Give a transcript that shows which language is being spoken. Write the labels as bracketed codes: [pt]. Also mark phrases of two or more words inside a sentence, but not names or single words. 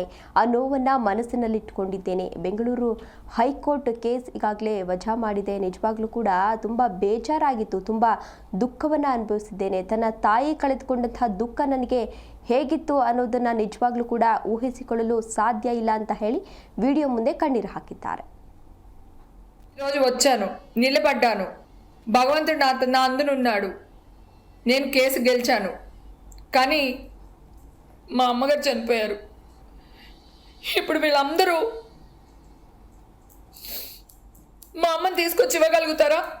[kn] ಆ ನೋವನ್ನು ಮನಸ್ಸಿನಲ್ಲಿಟ್ಟುಕೊಂಡಿದ್ದೇನೆ. ಬೆಂಗಳೂರು ಹೈಕೋರ್ಟ್ ಕೇಸ್ ಈಗಾಗಲೇ ವಜಾ ಮಾಡಿದೆ. ನಿಜವಾಗ್ಲೂ ಕೂಡ ತುಂಬ ಬೇಜಾರಾಗಿತ್ತು, ತುಂಬ ದುಃಖವನ್ನು ಅನುಭವಿಸಿದ್ದೇನೆ. ತನ್ನ ತಾಯಿ ಕಳೆದುಕೊಂಡಂತಹ ದುಃಖ ನನಗೆ ಹೇಗಿತ್ತು ಅನ್ನೋದನ್ನು ನಿಜವಾಗ್ಲೂ ಕೂಡ ಊಹಿಸಿಕೊಳ್ಳಲು ಸಾಧ್ಯ ಇಲ್ಲ ಅಂತ ಹೇಳಿ ವಿಡಿಯೋ ಮುಂದೆ ಕಣ್ಣೀರು ಹಾಕಿದ್ದಾರೆ. [te] ఈరోజు వచ్చాను, నిలబడ్డాను. భగవంతుడు నా అందునున్నాడు. నేను కేసు గెలిచాను. కానీ మా అమ్మగారు చనిపోయారు. ఇప్పుడు వీళ్ళందరూ మా అమ్మని తీసుకొచ్చి ఇవ్వగలుగుతారా?